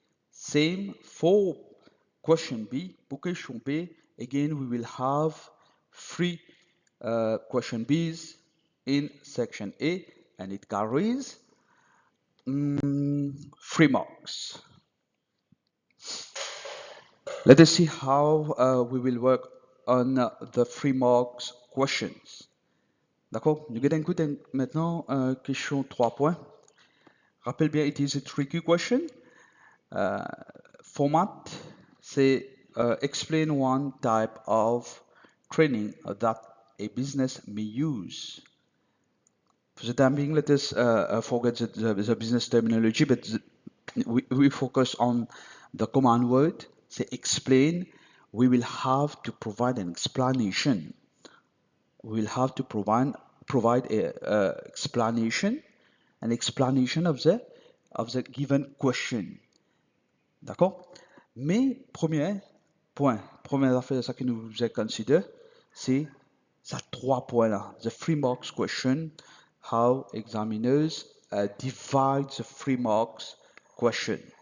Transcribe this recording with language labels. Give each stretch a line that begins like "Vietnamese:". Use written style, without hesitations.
English: Same for question B.
French: Pour question B,
English: again, we will have three question Bs in section A, and it carries 3 marks. Let us see how we will work on the 3 marks questions.
French: D'accord? Nous allons maintenant question 3 points. Rappelle bien,
English: it is a tricky question. Format,
French: c'est
English: explain one type of training that a business may use. For the time being, let us forget the business terminology, but we focus on the command word, say explain. We will have to provide an explanation. We will have to provide a explanation, an explanation of the given question.
French: D'accord? Mais premier point, première affaire, ça que nous devons considérer, c'est ces 3 points là,
English: the 3 marks question,
French: how examiners divide the 3 marks question.